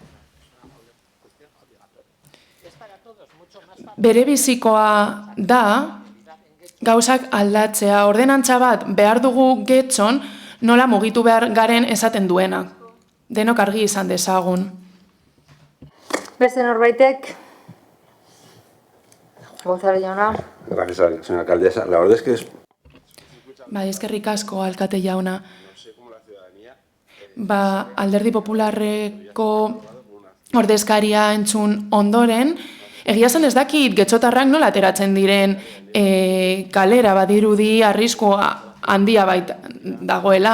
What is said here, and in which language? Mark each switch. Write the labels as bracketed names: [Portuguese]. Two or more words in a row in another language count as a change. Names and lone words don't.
[Basque] Bere bizikoa da, gauzak aldatzea, ordenantza bat behar dugu getxon, nola mugitu behar garen esaten duena. Denok argi izan dezagun. Beste norbaitek? Gonzalo jauna. [Spanish] Gracias, señora alcaldesa. La verdad es que es... [Basque] Bai, eskerrik asko, alkate jauna. Alderdi Popularreko ordezkaria entzun ondoren, egia zen ez dakit getxotarrak nola ateratzen diren kalera, badirudi arrisku handia baita dagoela.